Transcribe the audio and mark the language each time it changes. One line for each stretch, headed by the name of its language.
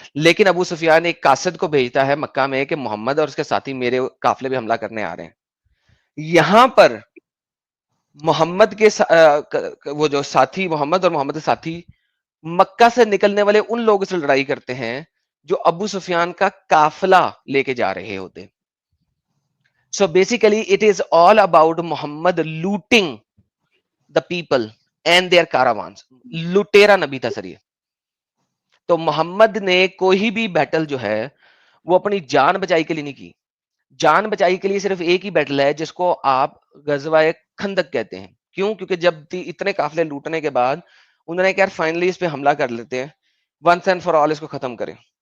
Urdu: لیکن ابو سفیان ایک قاصد کو بھیجتا ہے مکہ میں کہ محمد اور اس کے ساتھی میرے قافلے پہ حملہ کرنے آ رہے ہیں. یہاں پر محمد کے وہ جو ساتھی محمد اور محمد کے ساتھی مکہ سے نکلنے والے ان لوگوں سے لڑائی کرتے ہیں جو ابو سفیان کا قافلہ لے کے جا رہے ہوتے.
English: So basically it is all about Muhammad looting the people and their caravans.
Urdu: لٹیرا نبی تھا سر یہ. تو محمد نے کوئی بھی بیٹل جو ہے وہ اپنی جان بچائی کے لیے نہیں کی. جان بچائی کے لیے صرف ایک ہی بیٹل ہے جس کو آپ غزوہ خندق کہتے ہیں. کیوں؟ کیونکہ جب اتنے قافلے لوٹنے کے بعد انہوں نے کہا فائنلی اس پہ حملہ کر لیتے ہیں،
English: once and for all
Urdu: اس کو ختم کریں.